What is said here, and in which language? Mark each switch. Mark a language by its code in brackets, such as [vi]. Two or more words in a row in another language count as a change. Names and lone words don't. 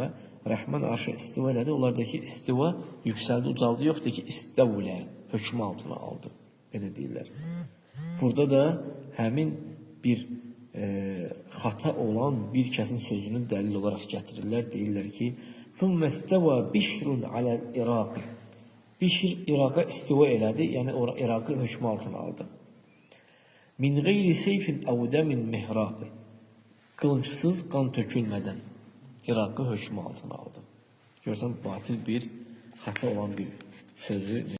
[az] Rəhmən arşa istiva elədi. Onlardakı istiva yüksəldi, ucaldı yoxdur ki, istəvlə hökmü altına aldı. Belə deyirlər. Burada da həmin bir xata olan bir kəsin sözünün dəlil olaraq gətirirlər. Deyirlər ki, [ar] ثُمَّ اسْتَوَى بِشْرٌ عَلَى الْإِرَاقِ. [az] Bişr İraqa istiva elədi, yəni İraqı hökmü altına aldı. [ar] مِنْ غَيْرِ سَيْفٍ اَوْ دَمٍ مِهْرَاقِ. [az] Qılıncsız, qan tökülmədən İraqı hökmü altına aldı. Görsən, batil bir, xata olan bir sözü